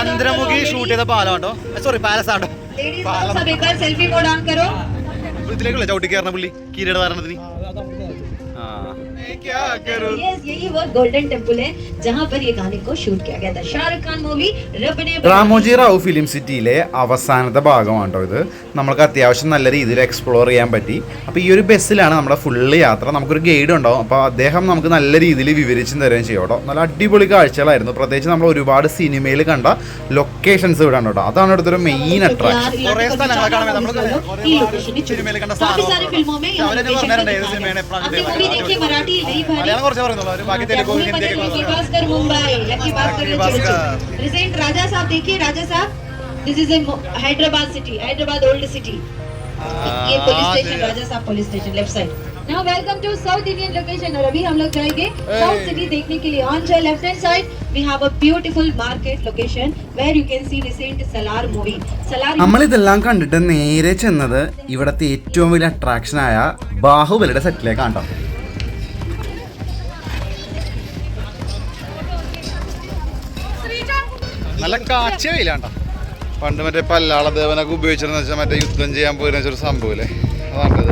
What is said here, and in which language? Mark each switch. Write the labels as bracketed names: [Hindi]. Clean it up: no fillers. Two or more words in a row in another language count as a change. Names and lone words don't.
[Malayalam] ചന്ദ്രമുഖി ഷൂട്ട് ചെയ്ത പാലാട്ടോ, സോറി പാലസ് ആട്ടോ. [English] selfie mode on കരോ. [Malayalam] ഇതിലേക്കുള്ള ചവിട്ടി കയറുന്ന പുള്ളി കീരയുടെ ധാരണത്തിന്. [Hindi] यही वो गोल्डन टेम्पल है जहाँ पर ये गाने को शूट किया गया था. शाहरुख खान मूवी रब ने. [Malayalam] റാമോജി റാവു ഫിലിം സിറ്റിയിലെ അവസാനത്തെ ഭാഗമാണോ ഇത്. നമുക്ക് അത്യാവശ്യം നല്ല രീതിയിൽ എക്സ്പ്ലോർ ചെയ്യാൻ പറ്റി. അപ്പോൾ ഈ ഒരു ബസ്സിലാണ് നമ്മുടെ ഫുള്ള് യാത്ര. നമുക്കൊരു ഗൈഡ് ഉണ്ടാവും. അപ്പോൾ അദ്ദേഹം നമുക്ക് നല്ല രീതിയിൽ വിവരിച്ചും തരുകയും ചെയ്യും കേട്ടോ. നല്ല അടിപൊളി കാഴ്ചകളായിരുന്നു. പ്രത്യേകിച്ച് നമ്മൾ ഒരുപാട് സിനിമയിൽ കണ്ട ലൊക്കേഷൻസ് ഇവിടെ ഉണ്ട് കേട്ടോ. അതാണ് ഇവിടുത്തെ ഒരു മെയിൻ അട്രാക്ഷൻ. കുറേ സ്ഥലങ്ങൾ കാണാൻ സിനിമയിൽ കണ്ട മലയാളം കുറച്ച് പറയുന്നുള്ളൂ. ബാക്കി തെലുഗു ഹിന്ദി [Hindi] Recent Raja Sahab देखिए. Raja Sahab, [English] this is a Hyderabad city, Hyderabad old city. ये police station, Raja Sahab police station, left side. Now welcome to South Indian location. [Hindi] और अभी हम लोग जाएंगे South City देखने के लिए. [English] On your left hand side we have a beautiful market location where you can see recent Salar movie. Salar. [Malayalam] നമ്മൾ ഇതെല്ലാം കണ്ടിട്ട് നേരെ ചെന്നത് ഇവിടുത്തെ ഏറ്റവും വലിയ അട്രാക്ഷനായ ബാഹുബലിയുടെ സെറ്റിലേക്കാണ് കേട്ടോ. നല്ല കാഴ്ച വെയിലാണ്ടോ. പണ്ട് മറ്റേ പല്ലാള ദേവനൊക്കെ ഉപയോഗിച്ചിരുന്ന വെച്ചാൽ മറ്റേ യുദ്ധം ചെയ്യാൻ പോയിരുന്ന വെച്ചൊരു സംഭവമില്ലേ, അതാണ്ടത്.